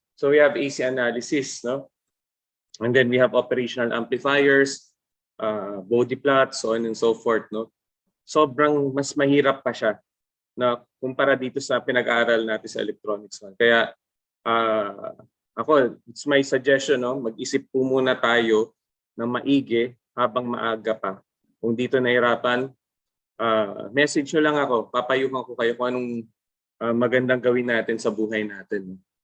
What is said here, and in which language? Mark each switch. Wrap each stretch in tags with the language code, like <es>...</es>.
<en>So we have AC analysis, no? And then we have operational amplifiers, body plots, so on and so forth, no?</en> <tl>Sobrang mas mahirap pa siya na kumpara dito sa pinag-aaral natin sa electronics 1. Kaya ako,</tl> <en>it's my suggestion, no?</en> <tl>Mag-isip po muna tayo ng maigi habang maaga pa. Kung dito nahirapan, message nyo lang ako, papayuhan ko kayo kung anong magandang gawin natin sa buhay natin.</tl>